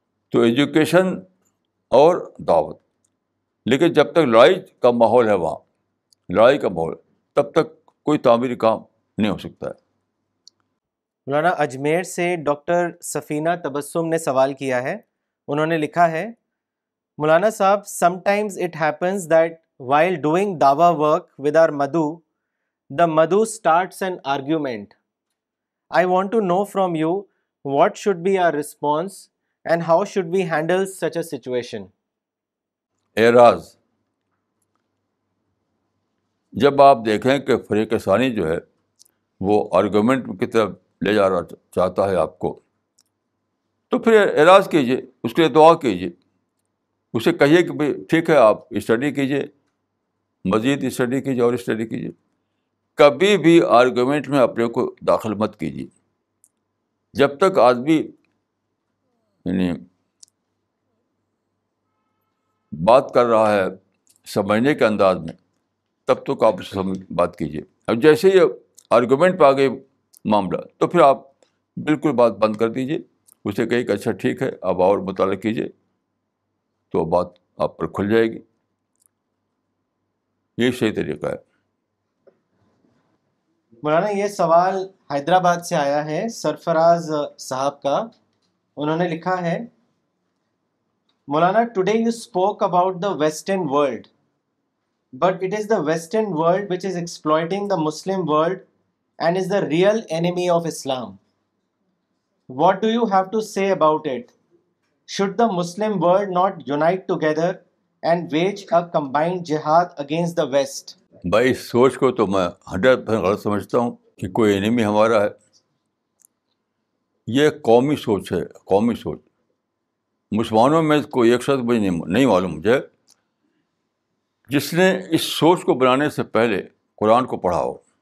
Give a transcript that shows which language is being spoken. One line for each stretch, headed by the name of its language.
Urdu: تو ایجوکیشن اور دعوت. لیکن جب تک لڑائی کا ماحول ہے وہاں, لڑائی کا ماحول, تب تک کوئی تعمیری کام نہیں ہو سکتا ہے. مولانا اجمیر سے ڈاکٹر سفینہ تبسم نے سوال کیا ہے. انہوں نے لکھا ہے, مولانا صاحب,
English: sometimes it happens that while doing dawa work with our madhu, the madhu starts an argument. I want to know from you what should be our response and how should we handle such a situation.
Urdu: اعراض. جب آپ دیکھیں کہ فریق ثانی جو ہے وہ آرگومنٹ کی طرف لے جا رہا چاہتا ہے آپ کو, تو پھر اعراض کیجیے, اس کے لیے دعا کیجیے, اسے کہیے کہ بھائی ٹھیک ہے, آپ اسٹڈی کیجیے, مزید اسٹڈی کیجیے اور اسٹڈی کیجیے. کبھی بھی آرگومنٹ میں اپنے کو داخل مت کیجیے. جب تک آدمی یعنی بات کر رہا ہے سمجھنے کے انداز میں, تب تک آپ اس سے بات کیجیے. اب جیسے یہ آرگومنٹ پہ آ گئی معاملہ, تو پھر آپ بالکل بات بند کر دیجیے. اسے کہیے کہ اچھا ٹھیک ہے, آپ اور مطالعہ کیجیے, تو بات آپ پر کھل جائے گی. یہ صحیح طریقہ ہے. مولانا یہ سوال حیدرآباد سے آیا ہے, سرفراز صاحب کا. انہوں نے لکھا ہے,
English: مولانا today you spoke about the Western world, but it is the Western world which is exploiting the Muslim world and is the real enemy of Islam. What do you have to say about it? Should the Muslim world not unite together and wage a combined jihad against the West?
Urdu: بھائی اس سوچ کو تو میں 100% غلط سمجھتا ہوں کہ کوئی انیمی ہمارا ہے. یہ قومی سوچ ہے, قومی سوچ. مسلمانوں میں کوئی ایک شخص مجھے نہیں معلوم مجھے جس نے اس سوچ کو بنانے سے پہلے قرآن کو پڑھا ہو.